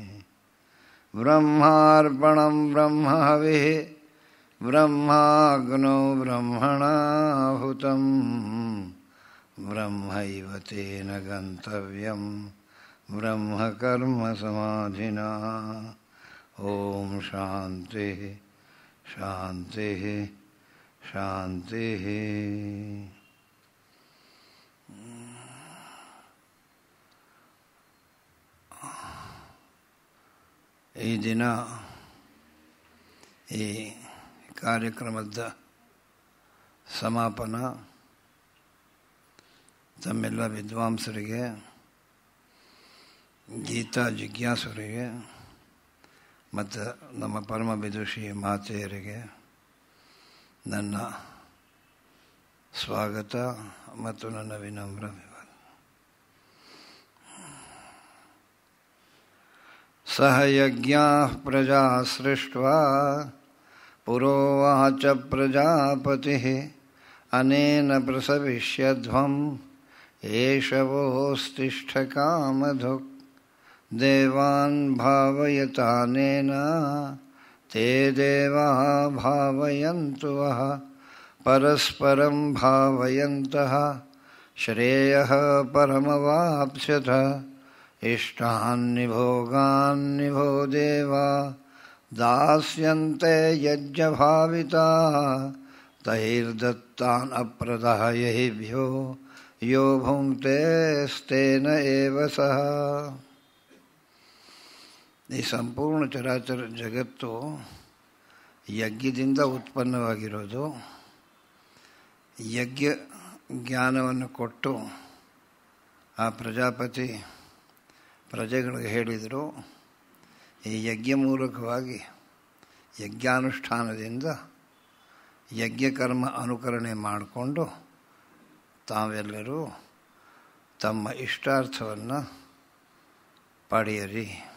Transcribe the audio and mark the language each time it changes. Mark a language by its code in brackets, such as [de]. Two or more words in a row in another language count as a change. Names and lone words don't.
[sa] ब्रह्मार्पणं ब्रह्महविः ब्रह्माग्नौ ब्रह्मणाहुतं ब्रह्मैव तेन गन्तव्यं ब्रह्मकर्मसमाधिना ॐ शान्तिः शान्तिः शान्तिः। [kn] ಈ ದಿನ ಈ ಕಾರ್ಯಕ್ರಮದ ಸಮಾಪನ ತಮ್ಮೆಲ್ಲ ವಿದ್ವಾಂಸರಿಗೆ, ಗೀತಾ ಜಿಜ್ಞಾಸುರಿಗೆ ಮತ್ತು ನಮ್ಮ ಪರಮ ವಿದುಷಿ ಮಾತೆಯರಿಗೆ ನನ್ನ ಸ್ವಾಗತ ಮತ್ತು ನನ್ನ ವಿನಮ್ರ [sa] ಸಹ ಯಜ್ಞಾಃ ಪ್ರಜಾ ಸೃಷ್ಟ್ವಾ ಪುರೋವಾಚ ಪ್ರಜಾಪತಿಃ ಅನೇನ ಪ್ರಸವಿಷ್ಯಧ್ವಂ ಏಷವೋಸ್ತಿಷ್ಠ ಕಾಮಧುಕ್ ದೇವಾನ್ ಭಾವಯತಾನೇನ ತೇ ದೇವಾಃ ಭಾವಯಂತು ವಃ ಪರಸ್ಪರಂ ಭಾವಯಂತಃ ಶ್ರೇಯಃ ಪರಮವಾಪ್ಸ್ಯಥ ಇಷ್ಟಾನ್ನಿ ಭೋಗಾನ್ನಿ ಭೋ ದೇವಾ ದಾಸ್ಯಂತೆ ಯಜ್ಞಭಾವಿತಾಃ ತೈರ್ದತ್ತಾನ್ ಅಪ್ರದಾಯೈಭ್ಯೋ ಯೋ ಭುಂಕ್ತೆ ಸ್ತೆನ ಏವ ಸಹ. [kn] ಈ ಸಂಪೂರ್ಣ ಚರಾಚರ ಜಗತ್ತು ಯಜ್ಞದಿಂದ ಉತ್ಪನ್ನವಾಗಿರೋದು. ಯಜ್ಞ ಜ್ಞಾನವನ್ನು ಕೊಟ್ಟು ಆ ಪ್ರಜಾಪತಿ ಪ್ರಜೆಗಳಿಗೆ ಹೇಳಿದರು, ಈ ಯಜ್ಞ ಮೂಲಕವಾಗಿ ಯಜ್ಞಾನುಷ್ಠಾನದಿಂದ ಯಜ್ಞಕರ್ಮ ಅನುಕರಣೆ ಮಾಡಿಕೊಂಡು ತಾವೆಲ್ಲರೂ ತಮ್ಮ ಇಷ್ಟಾರ್ಥವನ್ನು ಪಡೆಯಿರಿ.